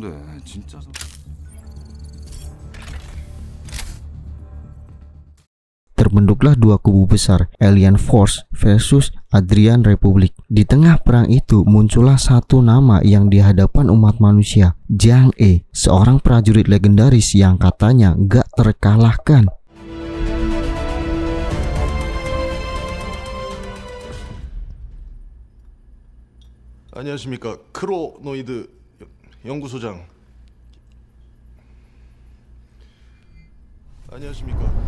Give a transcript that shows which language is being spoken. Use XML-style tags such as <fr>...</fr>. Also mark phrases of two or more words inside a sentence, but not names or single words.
<ko>진짜.</ko> <id>Terbentuklah dua kubu besar, Alien Force versus Adrian Republic. Di tengah perang itu muncullah satu nama yang di hadapan umat manusia, Jang E, seorang prajurit legendaris yang katanya gak terkalahkan.</id> <ko>안녕하십니까, 크로노이드 연구소장. 안녕하십니까.</ko>